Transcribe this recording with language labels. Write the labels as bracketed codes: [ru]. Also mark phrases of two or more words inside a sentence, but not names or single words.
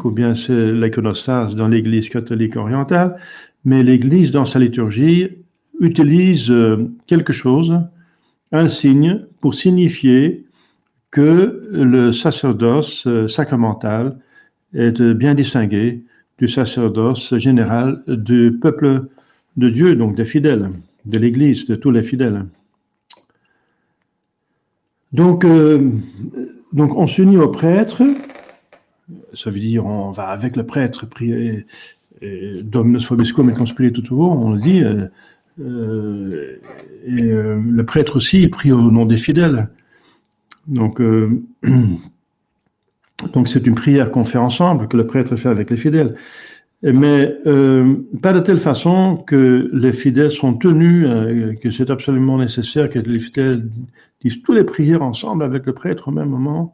[fr] ou bien c'est l'iconostase dans l'Église catholique orientale, mais l'Église dans sa liturgie utilise quelque chose, un signe, pour signifier que le sacerdoce sacramental est bien distingué du sacerdoce général du peuple de Dieu, donc des fidèles, de l'Église, de tous les fidèles. Donc on s'unit au prêtre, ça veut dire on va avec le prêtre prier [la] Dominus vobiscum et conspiritu tuo, [fr] on le dit, le prêtre aussi il prie au nom des fidèles. Donc c'est une prière qu'on fait ensemble, que le prêtre fait avec les fidèles. Mais pas de telle façon que les fidèles sont tenus, que c'est absolument nécessaire que les fidèles disent toutes les prières ensemble avec le prêtre au même moment.